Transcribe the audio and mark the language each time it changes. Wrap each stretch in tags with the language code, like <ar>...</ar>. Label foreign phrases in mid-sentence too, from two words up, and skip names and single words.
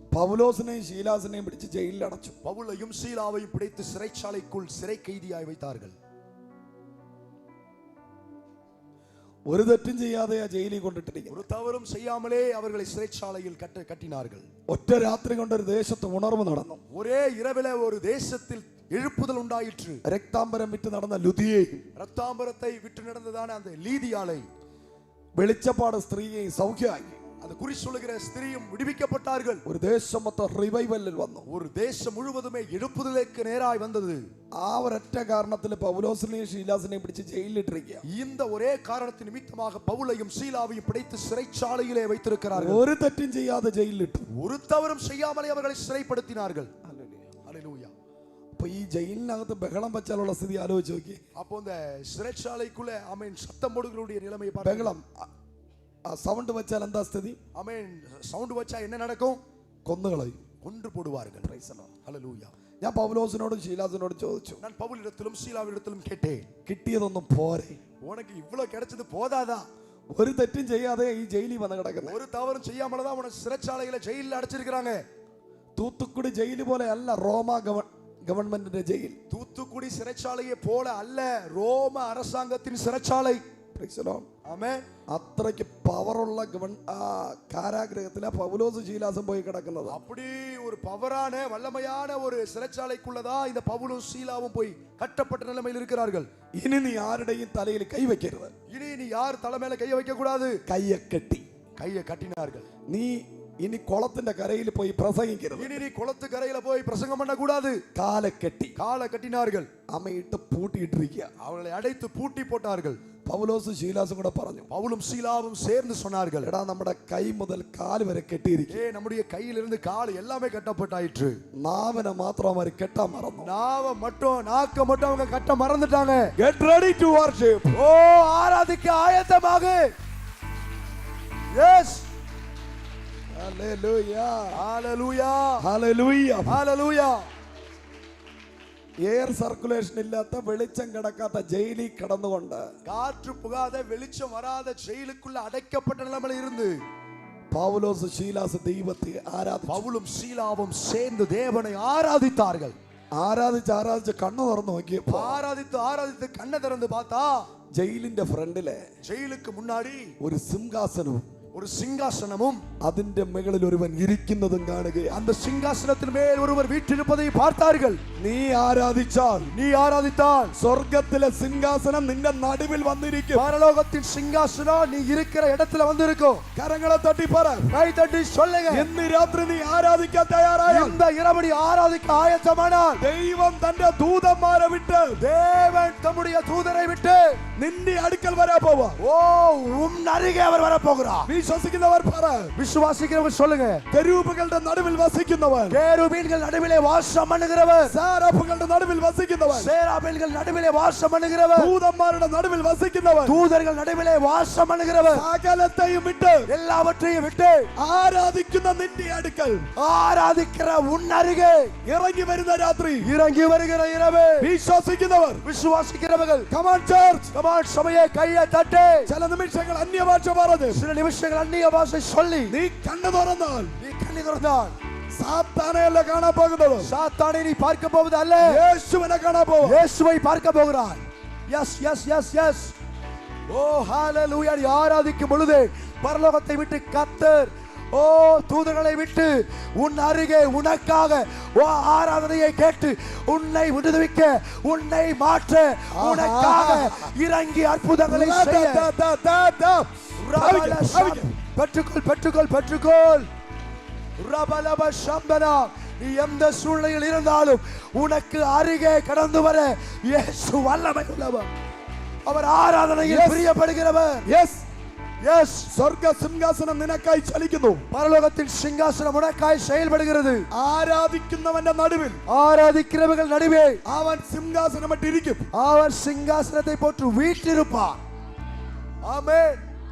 <ml>പൗലോസിനെയും ശീലാസിനെയും പിടിച്ച് ജയിലിൽ അടച്ചു.</ml> <ta>பவுலையும் சீலாவையும் பிடித்து சிறைச்சாலைக்குள் சிறை கைதியாய் வைத்தார்கள்.</ta> <ml>ഒരു തെറ്റും ചെയ്യാതെ ആ ജയിലിൽ കൊണ്ടിട്ടിരിക്കുന്നു.</ml> <ta>ஒரு தவறும் செய்யாமலே അവர்களை சிறைச்சாலையில் കെട്ടിனார்கள்.</ta> <ml>ഒറ്റ രാത്രി കൊണ്ട് ഒരു ദേശത്ത് ഉണർവ് നടന്നു.</ml> <ta>ஒரே இரவிலே ஒரு தேசத்தில் எழுப்புதல் உண்டாயிற்று.</ta> <ml>രക്താംബരം വിറ്റ് നടന്ന ലുദിയെയും</ml> <ta>രക്താംബരத்தை விட்டு நடந்ததான அந்த லீதியாளை,</ta> <ml>വെളിച്ചപ്പാട് സ്ത്രീയെയും സൗഖ്യമാക്കി.</ml> <ta>அந்த குறி சொல்லுகிற ஸ்திரீயும் விடுவிக்கப்பட்டார்கள்.</ta> <ml>ഒരു ദേശം മൊത്തം റിവൈവലിൽ വന്നു.</ml> <ta>ஒரு தேசம் முழுவதுமே எழுப்புதலுக்கு நேராய் வந்தது.</ta> <ml>ആ ഒരൊറ്റ കാരണത്തിൽ പൗലോസിനെയും ശീലാസിനെയും പിടിച്ച് ജയിലിലിട്ടിരിക്കുക.</ml> <ta>இந்த ஒரே காரணத்தின் நிமித்தமாக பவுலையும் சீலாவையும் பிடித்து சிறைச்சாலையிலே வைத்திருக்கிறார்கள்.</ta> <ml>ഒരു തെറ്റും ചെയ്യാതെ ജയിലിലിട്ടു.</ml> <ta>ஒரு தவறும் செய்யாமலே அவர்களை சிறைப்படுத்தினார்கள். ஹல்லேலூயா.</ta> <ml>അപ്പൊ ഈ ജയിലിനകത്ത് ബഹളം വെച്ചാലുള്ള സ്ഥിതി ആലോചിച്ച് നോക്കി.</ml> <ta>அப்போ இந்த சிறைச்சாலைக்குள்ள ஆமென் சத்தம் போடுகிறவருடைய நிலைமையை பாருங்க.</ta> <ml>ബഹളം സൗണ്ട് വെച്ചാൽ എന്താ സ്ഥിതി?</ml> <ta>ஆமென் சவுண்ட் வச்சா என்ன நடக்கும்?</ta> <ml>കൊന്നുകളയും,</ml> <ta>கொன்று போடுவார்கள்.</ta> <en>Praise the Lord.</en> <ta>ஹல்லேலൂயா.</ta> <ml>ഞാൻ പൗലോസിനോടും ശീലാസിനോടും ചോദിച്ചു,</ml> <ta>நான் பவுலிடத்திலும் சீலாவிடத்திலும் கேட்டேன்,</ta> <ml>കിട്ടിയതൊന്നും പോരെ?</ml> <ta>உனக்கு இவ்வளவு கிடைச்சது போதாதா?</ta> <ml>ഒരു തെറ്റും ചെയ്യാതെ ഈ ജയിലിൽ വന്ന് കിടക്കുന്നത്.</ml> <ta>ஒரு தவறும் செய்யாமலதான் உன சிறைச்சாலையில ஜெயில அடைச்சிருக்காங்க.</ta> <ml>തൂത്തുക്കുടി ജയിൽ പോലെ അല്ല റോമ ഗവൺമെന്റിന്റെ ജയിൽ.</ml> <ta>தூத்துக்குடி சிறைச்சாலையை போல அல்ல ரோம அரசாங்கத்தின் சிறைச்சாலை.</ta> <ml>ആമേൻ. അത്രയ്ക്ക് പവറുള്ള കാരാഗ്രഹത്തിലെ പൗലോസ് ശീലാസും പോയി കിടക്കുന്നത്.</ml> <ta>அப்படி ஒரு பவரான வல்லமையான ஒரு சிறைச்சாலைக்குள்ளதான் இந்த பவுலும் சீலாவும் போய் கட்டப்பட்ட நிலைமையில் இருக்கிறார்கள்.</ta> <ml>ഇനി നീ ആരുടെയും തലയിൽ കൈവയ്ക്കരുത്.</ml> <ta>இனி நீ யார் தலை மேல கைய வைக்க கூடாது.</ta> <ml>കയ്യെ കെട്ടി,</ml> <ta>கையை கட்டினார்கள்.</ta> <ml>നീ ഇനി കുളത്തിന്റെ കരയിൽ പോയി പ്രസംഗിക്കരുത്.</ml> <ta>இனி நீ குளத்து கரையில போய் பிரசங்கம் பண்ண கூடாது.</ta> <ml>കാലെ കെട്ടി,</ml> <ta>காலை கட்டினார்கள்.</ta> <ml>അമ്മയിട്ട് പൂട്ടിയിട്ടിരിക്കുക.</ml> <ta>அவர்களை அடைத்து பூட்டி போட்டார்கள்.</ta> <ml>പൗലോസും ശീലാസും കൂടെ പറഞ്ഞു,</ml> <ta>பவுலும் சீலாவும் சேர்ந்து சொன்னார்கள்,</ta> <ml>എടാ നമ്മുടെ കൈ മുതൽ കാല് വരെ കെട്ടിയിരിക്കുക.</ml> <ta>நம்முடைய கையிலிருந்து கால் எல்லாமே கட்டப்பட்டாயிற்று.</ta> <ml>നാവിനെ മാത്രം അവർ കെട്ടാൻ മറന്നു.</ml> <ta>நாவ மட்டும் நாக்க மட்டும் அவங்க கட்ட மறந்துட்டாங்க.</ta> <en>Get ready to worship.</en> <ta>ஓ ஆராதிக்க ஆயத்தமாக. எஸ்.</ta> <ml>ഹല്ലേലൂയ. ഹല്ലേലൂയ. ഹല്ലേലൂയ. ഹല്ലേലൂയ. എയർ സർക്കുലേഷൻ ഇല്ലാത്ത വെളിച്ചം കിടക്കാത്ത ജയിലിൽ കിടന്നുകൊണ്ട്,</ml> <ta>காற்று புகாத வெளிச்சம் வராத ஜெயிலுக்குள்ள அடைக்கப்பட்ட நிலைமையில் இருந்து</ta> <ml>പൗലോസ് ശീലാസ് ദൈവത്തെ ആരാധിച്ചു.</ml> <ta>பவுலும் சீலாவும் சேர்ந்து தேவனை ஆராதித்தார்கள்.</ta> <ml>ആരാധിച്ച് കണ്ണു തുറന്നു നോക്കിയപ്പോ,</ml> <ta>ஆராதித்து கண்ணை திறந்து பார்த்தா</ta> <ml>ജയിലിന്റെ ഫ്രണ്ടിലെ</ml> <ta>ஜெயிலுக்கு முன்னாடி</ta> <ml>ഒരു സിംഹാസനവും</ml> <ta>ஒரு சிங்காசனமும்</ta> <ml>അതിന്റെ മുകളിൽ ഒരുവൻ ഇരിക്കുന്നതും കാണുകയാണ്.</ml> <ta>அந்த சிங்காசனத்தின் மேல் ஒருவர் வீற்றிருப்பதை பார்த்தார்கள்.</ta> <ml>നീ ആരാധിച്ചാൽ,</ml> <ta>நீ ஆராதித்தால்</ta> <ml>സ്വർഗത്തിലെ സിംഹാസനം നിന്റെ നടുവിൽ വന്നിരിക്കും.</ml> <ta>பரலோகத்தின் சிங்காசனம் நீ இருக்கிற இடத்துல வந்திருக்கும்.</ta> <ml>കരങ്ങളെ തട്ടി പറ,</ml> <ta>கை தட்டி சொல்லுங்க,</ta> <ml>ഇന്ന് രാത്രി നീ ആരാധിക്കാൻ തയ്യാറായാൽ,</ml> <ta>இந்த இரவு நீ ஆராதிக்க ஆயத்தமானால்,</ta> <ml>ദൈവം തന്റെ ദൂതന്മാരെ വിട്ട്,</ml> <ta>தேவன் தம்முடைய தூதரை விட்டு</ta> <ml>നിന്റെ അടുക്കൽ വരാൻ പോവാ.</ml> <ta>ஓ உன் அருகே அவர் வர போகிறார்.</ta> <ml>വിശ്വസിക്കുന്നവർ പറ,</ml> <ta>விசுவாசிக்கிறவங்க சொல்லுங்க,</ta> <ml>കെരൂബുകളുടെ നടുവിൽ വസിക്കുന്നവൻ,</ml> <ta>கேருபீன்கள் நடுவிலே வாசம் பண்ணுகிறவர்,</ta> <ml>സാരാഫുകളുടെ നടുവിൽ വസിക്കുന്നവൻ,</ml> <ta>சேராபீன்கள் நடுவிலே வாசம் பண்ணுகிறவர்,</ta> <ml>ദൂതന്മാരുടെ നടുവിൽ വസിക്കുന്നവൻ,</ml> <ta>தூதர்கள் நடுவிலே வாசம் பண்ணுகிறவர்,</ta> <ml>സകലത്തെയും വിട്ട്,</ml> <ta>எல்லாவற்றையும் விட்டு</ta> <ml>ആരാധിക്കുന്ന നിന്റെ അടുക്കൽ,</ml> <ta>ஆராதிக்கிற உன் அருகே</ta> <ml>ഇറങ്ങി വരുന്ന രാത്രി,</ml> <ta>இறங்கி வருகிற இரவு</ta> <ml>വിശ്വസിക്കുന്നവർ,</ml> <ta>விசுவாசிக்கிறவர்கள்,</ta> <en>come on church,</en> <ta>கமான் சபையை கையை தட்டி</ta> <ml>ചില നിമിഷങ്ങൾ അന്യഭാഷ പറഞ്ഞു,</ml> <ta>சில நிமிஷங்கள் அந்நிய பாஷை சொல்லி</ta> <ml>നീ കണ്ണു തുറന്നാൽ</ml> <ta>நீ கண்ணை திறந்தால்</ta> <ml>സാത്താനെയല്ല കാണാൻ പോകുന്നത്,</ml> <ta>சாத்தானை நீ பார்க்க போவது அல்ல,</ta> <ml>യേശുവിനെ കാണാൻ പോകും.</ml> <ta>இயேசுவை பார்க்க போகிறாய்.</ta> <en>yes yes yes yes.</en> <ta>ஓ ஹalleluya. நீ ஆராதிக்கும் பொழுது பரலோகத்தை விட்டு கர்த்தர், ஓ தூதர்களை விட்டு உன் அருகே உனக்காக ஓ ஆராதனையை கேட்டு உன்னை விடுவிக்க, உன்னை மாற்ற, உனக்காக இறங்கி அற்புதங்களை செய்ய. பெற்றுக்கொள் பெற்றுக்கொள் பெற்றுக்கொள். ரபலப சம்பனா. நீ எந்த சூழ்நிலையில் இருந்தாலும் உனக்கு அருகே கடந்து வர இயேசு வல்லமை உள்ளவர். அவர் ஆராதனையில் பிரியப்படுகிறவர்.</ta> <en>yes yes.</en> <ml>സ്വർഗ്ഗ സിംഹാസനം നിനക്കായി ചലിക്കുന്നു.</ml> <ta>பரலோகத்தின் சிங்காசனம் உனக்காய் செயல்படுகிறது.</ta> <ml>ആരാധിക്കുന്നവന്റെ നടുവിൽ,</ml> <ta>ஆராதிக்கிறவர்கள் நடுவே</ta> <ml>അവൻ സിംഹാസനമിട്ടിരിക്കും.</ml> <ta>அவர் சிங்காசனத்தை போட்டு வீற்றிருப்பார். ஆமென்.</ta>